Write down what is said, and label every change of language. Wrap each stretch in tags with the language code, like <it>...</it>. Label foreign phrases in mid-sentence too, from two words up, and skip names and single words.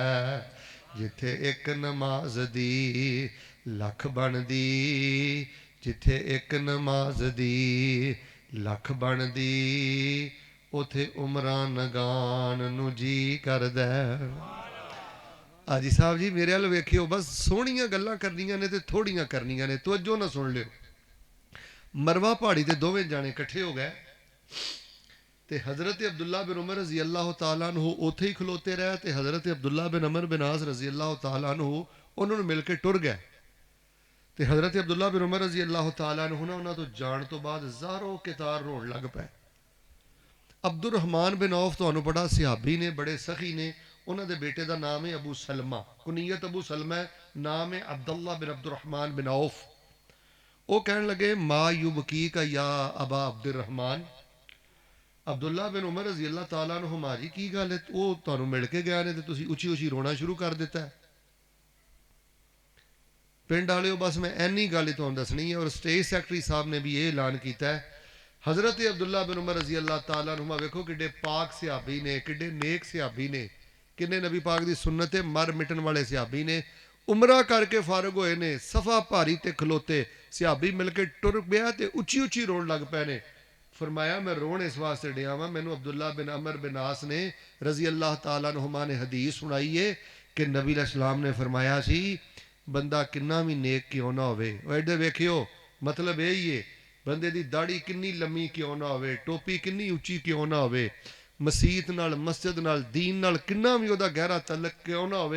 <pa>جتھے ایک نماز دی لکھ بندی، جتھے ایک نماز دی لکھ بندی، اتھے عمراں نگان نو جی کردا. حاجی صاحب جی میرے ول ویکھیو، بس سوہنیاں گلاں کرنیاں نے تے تھوڑیاں کرنیاں نے، توجہ نا سن لیو. مروہ پہاڑی تے دوویں جانے اکٹھے ہو گئے تے حضرت عبداللہ بن عمر</pa> <ar>رضي الله تعالى عنه</ar> <pa>اتھے ہی کھلوتے رہے تے حضرت عبداللہ بن عمرو بن عاص</pa> <ar>رضي الله تعالى عنه</ar> <pa>انہوں نے مل کے ٹر گئے. تے حضرت عبداللہ بن عمر</pa> <ar>رضي الله تعالى عنه</ar> <pa>نا انہوں نے تو جان تو بعد زارو قطار رون لگ پے. عبدالرحمن بن عوف تہانوں پتا صحابی نے، بڑے سخی نے.</pa> <ur>انہوں نے بیٹے کا نام ہے ابو سلمہ، کنیت ابو سلمہ ہے، نام ہے عبداللہ بن عبدالرحمن بن عوف.</ur> <pa>وو کہن لگے</pa> <ar>ما يبكيك يا أبا عبد الرحمن.</ar> <pa>عبداللہ بن عمر</pa> <ar>رضي الله تعالى عنهما</ar> <pa>جی کی گل ہے، وو تہانوں مل کے گئے نے تے تسی اچی اچی رونا شروع کر دتا ہے. پنڈ والے بس میں انی گل تہانوں دسنی ہے.</pa> <ur>اور</ur> <en>State Secretary</en> <ur>صاحب نے بھی یہ اعلان کیا ہے.</ur> <pa>حضرت عبداللہ بن عمر</pa> <ar>رضي الله تعالى عنهما</ar> <pa>ویکھو کڈے پاک صحابی نے، کڈے نیک صحابی نے، کنے نبی پاک کی سنت ہے مر مٹن والے صحابی نے. عمرہ کر کے فارغ ہوئے نے، صفا بھاری تے کھلوتے صحابی مل کے ٹر گیا تے اچی اچی رون لگ پے نے. فرمایا میں رون اس واسطے ڈیا وا، مینوں عبداللہ بن عمرو بن عاص نے</pa> <ar>رضي الله تعالى عنهما</ar> <pa>نے حدیث سنائی ہے کہ نبی علیہ السلام نے فرمایا سی بندہ کنا بھی نیک کیوں نا ہووے، ایڈے ویکھیو مطلب یہی ہے بندے دی داڑھی کنی لمی کیوں نا ہووے، ٹوپی کنی اچی کیوں نا ہووے، مسیت نال مسجد نال دین نال کنا بھی اوہدا گہرا تعلق کیوں نا ہووے.</pa>